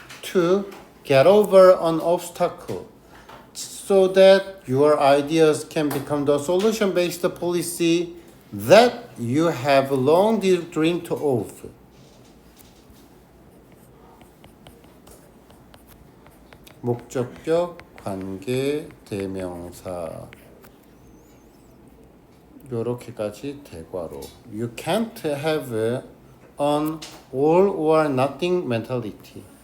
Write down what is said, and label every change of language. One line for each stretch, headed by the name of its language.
English: to get over an obstacle so that your ideas can become the solution-based policy that you have long dreamed of.
Korean: 목적격, 관계, 대명사 요렇게까지 대괄호.
English: You can't have an all or nothing mentality.